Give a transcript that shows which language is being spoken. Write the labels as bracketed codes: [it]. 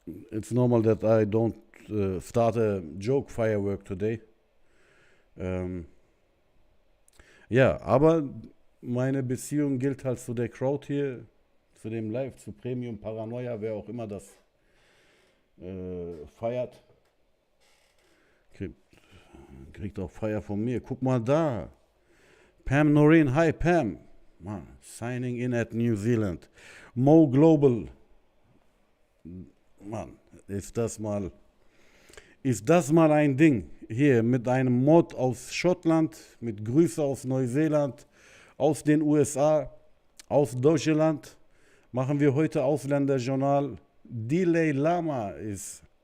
[en] It's normal that I don't start a joke firework today. [de] Ja, aber meine Beziehung gilt halt zu der Crowd hier, zu dem Live, zu Premium Paranoia, wer auch immer das feiert. Kriegt auch Feier von mir. Guck mal da. Pam Noreen, hi Pam. [en] Man, signing in at New Zealand. Mo Global. [de] Mann, ist das mal ein Ding. Hier mit einem Mod aus Schottland, mit Grüße aus Neuseeland, aus den USA, aus Deutschland, machen wir heute Ausländerjournal. Delay Lama ist